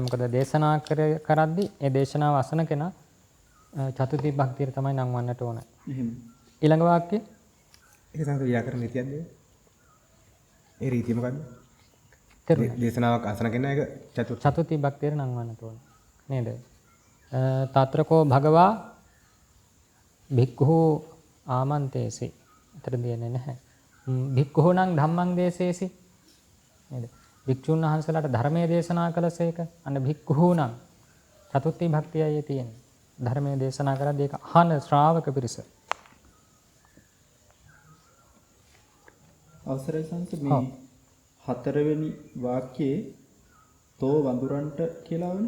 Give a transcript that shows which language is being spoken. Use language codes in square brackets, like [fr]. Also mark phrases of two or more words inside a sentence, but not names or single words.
[si] මොකද දේශනා කරද්දී ඒ දේශනාව අසන කෙනා චතුත්ථි භක්තියට තමයි නම් වන්නට ඕන. එහෙම. ඊළඟ වාක්‍ය. ඒක තමයි ව්‍යාකරණ නීතියක්ද? ඒ රීතිය මොකද්ද? තේරුණා. දේශනාවක් අසන කෙනා ඒක චතුත්ථි භක්තියට නම් වන්නට ඕන. නේද? [pi] තාත්‍රකෝ භගවා භික්ඛු ආමන්තේසි. [si] අතර දෙන්නේ නැහැ. [pi] භික්ඛු නම් ධම්මං දේසේසි. [si] නේද? භික්ෂුන් වහන්සේලාට ධර්මයේ දේශනා කළසේක. අන්න භික්ඛු නම් චතුත්ථි භක්තියයි තියෙන්නේ. ධර්මයේ දේශනා කරද්දී ඒක අහන ශ්‍රාවක පිරිස. අවසරයි සංස මේ හතරවෙනි වාක්‍යයේ තෝ වඳුරන්ට කියලා වනේ.